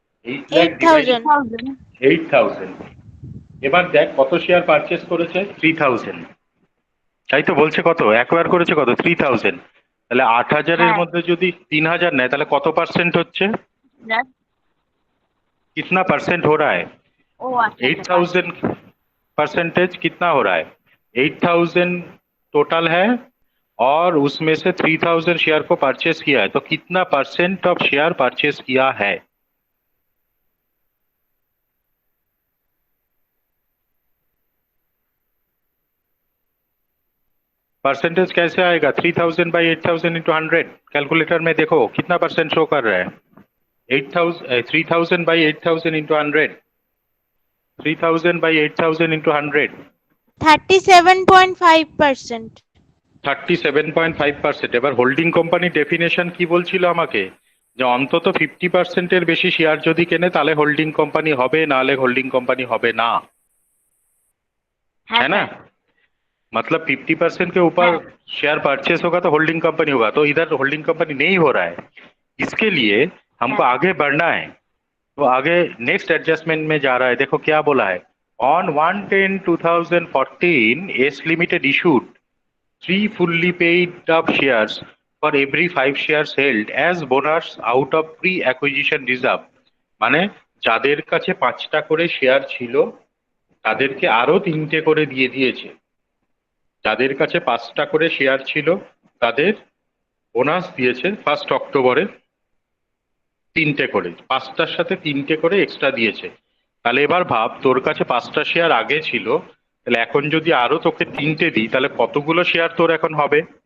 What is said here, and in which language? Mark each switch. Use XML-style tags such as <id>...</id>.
<bn>8 লাখ 8000। 8000। এবার দেখ কত শেয়ার পারচেস করেছে, 3000। তাই তো বলছে, কত অ্যাকোয়ার করেছে, কত 3000। তাহলে 8000 এর হ্যাঁ। মধ্যে যদি 3000 নেয় তাহলে কত পার্সেন্ট হচ্ছে? স্যার,</bn> <hi>कितना परसेंट हो रहा है?</hi> <bn>ও আচ্ছা</bn> <hi>8000 परसेंटेज कितना हो रहा है? 8000 टोटल है और उसमें से 3000 शेयर को परचेस किया है, तो कितना परसेंट ऑफ शेयर परचेस किया है? परसेंटेज कैसे आएगा? 3000 बाई 8000 इंटू 100, कैलकुलेटर में देखो कितना परसेंट शो कर रहा है। 3000 बाई 8000 इंटू 100, 3000 बाई 8000 इंटू 100, 37.5%। 37.5%।</hi> <bn>এবার হোল্ডিং কোম্পানি ডেফিনেশন কি বলছিল আমাকে, যে অন্তত 50% এর বেশি শেয়ার যদি কেনে তাহলে হোল্ডিং কোম্পানি হবে, নাহলে হোল্ডিং কোম্পানি হবে না, হ্যাঁ</bn> <hi>है ना? मतलब 50% के ऊपर शेयर परचेस होगा तो होल्डिंग कंपनी होगा, तो इधर होल्डिंग कंपनी नहीं हो रहा है। इसके लिए हमको हाँ। आगे बढ़ना है, तो आगे नेक्स्ट एडजस्टमेंट में जा रहा है। देखो क्या बोला है, on</hi> <en>1/10/2014 S limited issued 3 fully paid up shares for every 5 shares held as bonus out of pre-acquisition reserve,</en> <bn>মানে যাদের কাছে 5টা করে শেয়ার ছিল তাদেরকে আরো 3টে করে দিয়ে দিয়েছে। যাদের কাছে 5টা করে শেয়ার ছিল তাদের বোনাস দিয়েছে 1 অক্টোবরে 3টে করে, 5টার সাথে 3টে করে এক্সট্রা দিয়েছে। তাহলে এবার ভাব, তোর কাছে 5টা শেয়ার আগে ছিল, তাহলে এখন যদি আরো তোকে 3টে দিই তাহলে কতগুলো শেয়ার তোর এখন হবে?</bn>